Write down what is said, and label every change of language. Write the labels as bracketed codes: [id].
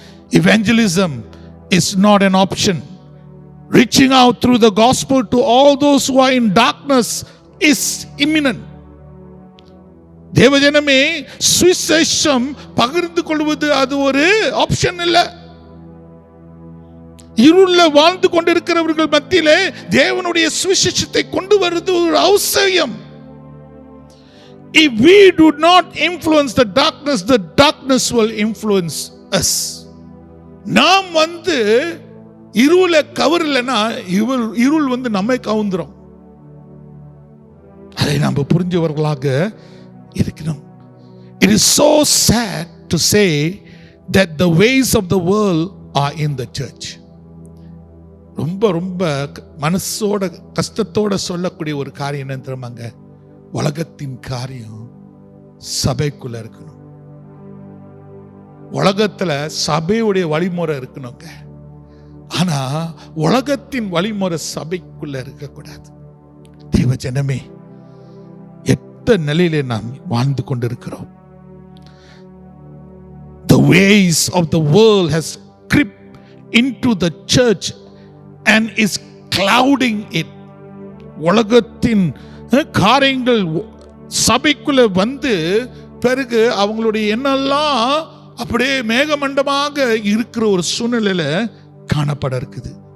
[en] Evangelism is not an option. Reaching out through the gospel to all those who are in darkness is imminent. [ta] தேவஜனமே, சுவிசேஷம் பகிர்ந்து கொள்வது அது ஒரு option இல்ல. இருள வாழ்ந்து கொண்டிருக்கிறவர்கள் மத்தியிலே தேவனுடைய சுவிசேஷத்தை கொண்டு வருவது ஒரு அவசியம். [en] If we do not influence the darkness will influence us. [ta] நாம் இருளை கவரலனா இருள் நம்மை கவுந்துரும். அதை நாம் புரிஞ்சவர்களாக இருக்கணும். [en] It is so sad to say that the ways of the world are in the church. [ta] ரொம்ப மனசோட கஷ்டத்தோட சொல்லக்கூடிய ஒரு காரியம் என்ன தெரியுமாங்க? உலகத்தின் காரியம் சபைக்குள்ள இருக்கணும். உலகத்துல சபையுடைய வழிமுறை இருக்கணுங்க. ஆனா உலகத்தின் வழிமுறை சபைக்குள்ள இருக்கக்கூடாது. தேவ ஜனமே, நிலையிலே நாம் வாழ்ந்து கொண்டிருக்கிறோம். [en] The ways of the world has crept into the church and is clouding it. [ta] உலகத்தின் காரியங்கள் சபைக்குள்ள வந்து பிறகு அவங்களுடைய எண்ணெல்லாம் அப்படியே மேகமண்டமாக இருக்கிற ஒரு சூழ்நிலையில காணப்பட இருக்குது.